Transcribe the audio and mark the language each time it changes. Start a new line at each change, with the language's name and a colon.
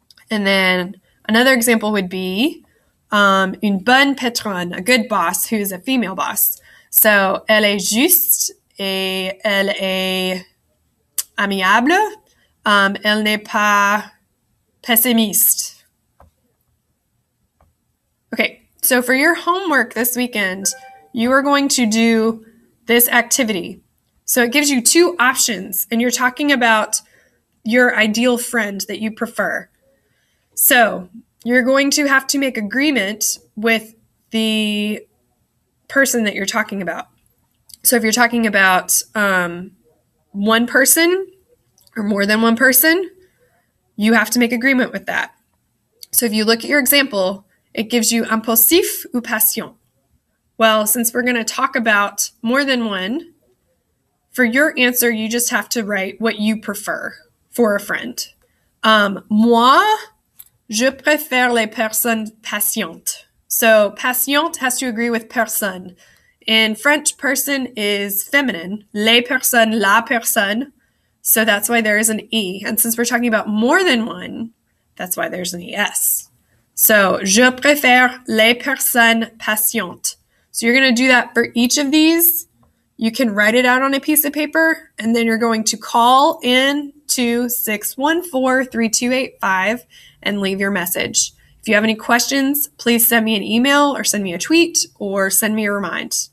English: And then another example would be
French: une bonne patronne,
English: a good boss who is a female boss.
French: So, elle est juste et elle est amiable. Elle n'est pas pessimiste.
English: Okay, so for your homework this weekend, you are going to do this activity. So it gives you two options, and you're talking about your ideal friend that you prefer. So you're going to have to make agreement with the person that you're talking about. So if you're talking about one person or more than one person, you have to make agreement with that. So if you look at your example, it gives you impulsif ou patient. Well, since we're going to talk about more than one, for your answer, you just have to write what you prefer for a friend.
French: Moi, je préfère les personnes patientes.
English: So patient has to agree with personne. In French, person is feminine.
French: Les personnes, la personne.
English: So that's why there is an E. And since we're talking about more than one, that's why there's an ES.
French: So, je préfère les personnes patientes.
English: So you're going to do that for each of these. You can write it out on a piece of paper, and then you're going to call in to 614-3285 and leave your message. If you have any questions, please send me an email or send me a tweet or send me a remind.